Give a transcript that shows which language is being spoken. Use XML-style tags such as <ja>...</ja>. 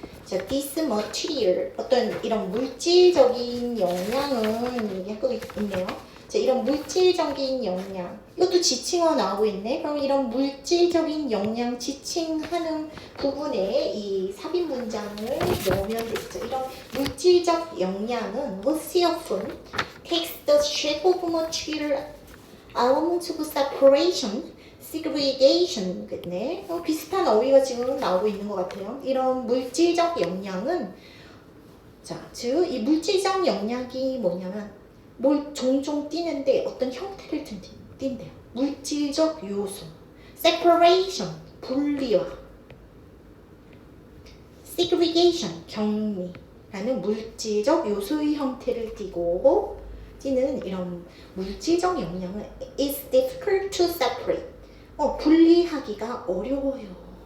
<ko>자, this material, 어떤 이런 물질적인 영향은 얘기하고 있네요. 자, 이런 물질적인 영향, 이것도 지칭어 나오고 있네. 그럼 이런 물질적인 영향 지칭하는 부분에 이 삽입 문장을 넣으면 되겠죠. 이런 물질적 영향은</ko> <en>was often takes the shape of material elements of separation, segregation,</en> <ko>네. 비슷한 어휘가 지금 나오고 있는 것 같아요. 이런 물질적 영향은, 자, 즉 이 물질적 영향이 뭐냐면 뭘 종종 띠는데 어떤 형태를 띈대요. 물질적 요소, separation, 분리화, segregation, 격리라는 물질적 요소의 형태를 띠고 띠는 이런 물질적 영향은</ko> <en>is difficult to separate,</en> <ko>분리하기가 어려워요.</ko>